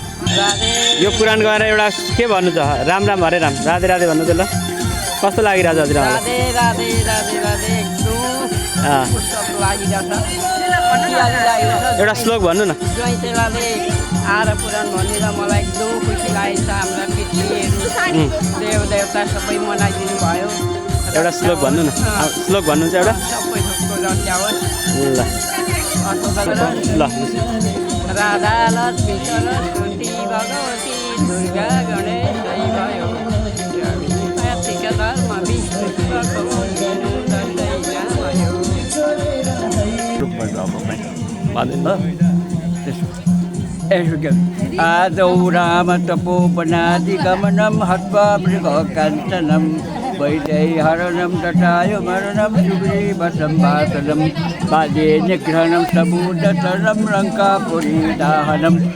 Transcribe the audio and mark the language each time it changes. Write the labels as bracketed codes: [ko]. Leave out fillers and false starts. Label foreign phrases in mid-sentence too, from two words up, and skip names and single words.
[ne] यो पुराण गएर एउटा के भन्नु त राम राम हरे राम राधे राधे भन्नु त ल कस्तो लागिरहेछ हजुरआमा राधे राधे राधे राधे एकदम कस्तो लागिरहेछ एउटा श्लोक भन्नु न ज्वाइँचेलाले आएर पुराण भनेर मलाई एकदम खुसी लागेको छ हाम्रा पितृहरू देवदेवता सबै मनाइदिनु भयो एउटा श्लोक भन्नु न श्लोक भन्नुहुन्छ एउटा सबै थोकको रत्याओस् ल राधा लक्ष्मी सरस्वती भगवती दुर्गा गणेश भयो कार्तिक धर्म विष्णु शिवको [sa] आदौ राम तपोवनादिगमनं हत्वा मृगकाञ्चनं वैदेहरणं तटाय मरणं सुग्रीवसंवासनं बाल्ये निग्रहणं समुद्रतरं लङ्कापुरीदाहनं